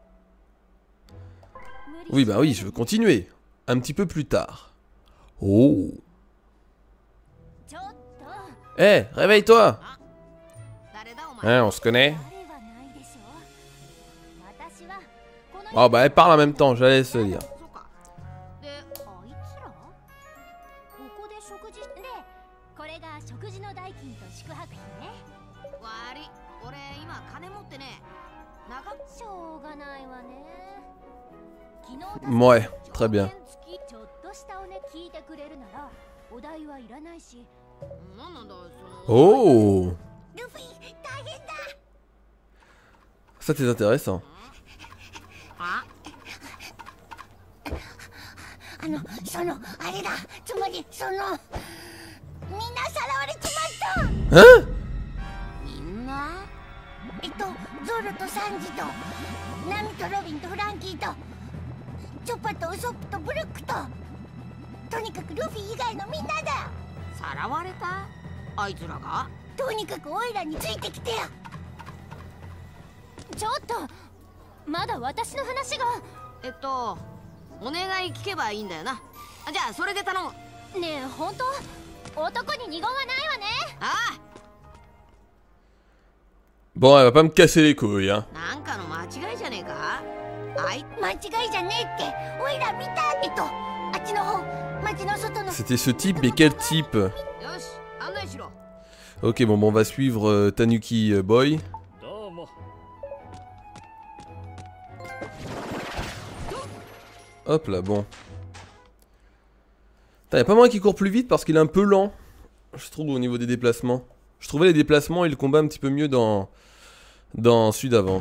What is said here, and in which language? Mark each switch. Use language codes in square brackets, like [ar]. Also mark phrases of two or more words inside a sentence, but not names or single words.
[fr] Oui, bah oui, je veux continuer. Un petit peu plus tard. Oh. Eh, hey, réveille-toi. Hein, on se connaît? Ah bah elle parle en même temps, j'allais se lire. [ja] であいつらここで食事でこれが食事の代金と宿泊費ね悪い俺今金持ってねしょうがないわね [fr] Ouais, très bien. [ja] ちょっとしたおね聞いてくれるならお代はいらないしなんなんだ [fr] Oh, [ja] ルフィ大変だ [fr] ça c'est intéressant. [ja] そのあれだつまりそのみんなさらわれちまった [fr] Hein? [ja] みんなゾルとサンジとナミとロビンとフランキーとチョッパとウソップとブルックととにかくルフィ以外のみんなださらわれたあいつらがとにかくオイラについてきてよちょっとまだ私の話がお願い聞けばいいんだよなじゃあそれで頼むねえ本当男に二言はないわねああ [fr] Bon, elle va pas me casser les couilles, hein. [ja] なんかの間違いじゃねえか間違いじゃねえってオイラ見たあっちの方町の外の [fr] C'était ce type, mais quel type? [ja] よし案内しろ [fr] Ok, bon, on va suivre Tanuki Boy. [ja] どうも [fr] Hop là, bon. Putain, y'a pas moyen qu'il court plus vite parce qu'il est un peu lent. Je trouve au niveau des déplacements. Je trouvais les déplacements et le combat un petit peu mieux dans celui d'avant.